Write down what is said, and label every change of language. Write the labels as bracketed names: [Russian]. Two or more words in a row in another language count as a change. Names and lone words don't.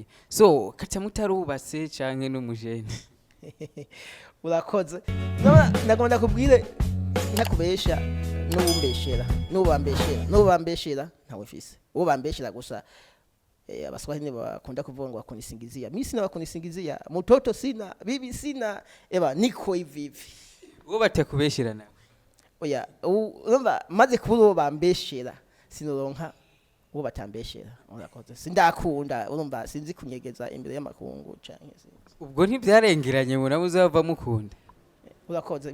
[Rundi] So KATAMUTI arubatse canke n'umujene? Urakoze. Nagomba kubwire ntakubesha n'ubambeshera ntawe mfise. Uwo bambeshera gusa abaswahili bakunda kuvuga ngo bakunisingizia. [Swahili] Mimi sina bakunisingizia, mtoto sina, bibi sina, niko hivi. [Rundi] Uwo batakubeshera nawe? Oya, urumva maze kubura uwo bambeshera sinoronka uwo batambeshera. Urakoze. Sindakunda, urumva sinzi kunyegeza imbere y'amakungu canke sinzi. Ubwo ntibyarengeranye mu nabuze bava mukunda? Urakoze.